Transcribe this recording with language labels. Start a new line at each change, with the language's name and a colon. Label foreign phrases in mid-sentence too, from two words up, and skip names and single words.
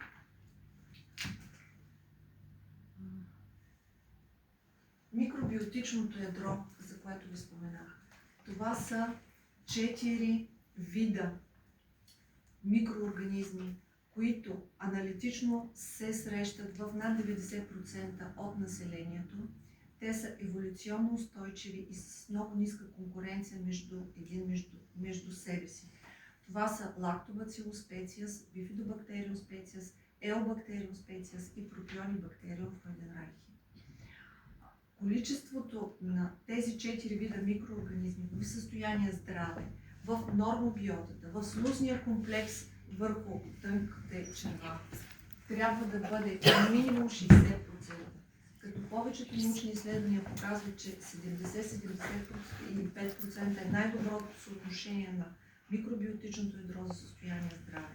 Bulgarian: Микробиотичното ядро, за което ви споменах, това са 4 вида микроорганизми, които аналитично се срещат в над 90% от населението. Те са еволюционно устойчиви и с много ниска конкуренция между себе си. Това са Lactobacillus species, Bifidobacterium species, Elbacterium species и Propionibacterium freudenreichi. Количеството на тези 4 вида микроорганизми в състояние здраве, в нормобиотата, в слузния комплекс върху тънките черва, трябва да бъде минимум 60%. Като повечето научни изследвания показват, че 70-75% е най-доброто съотношение на микробиотичното ядро за състояние здраве.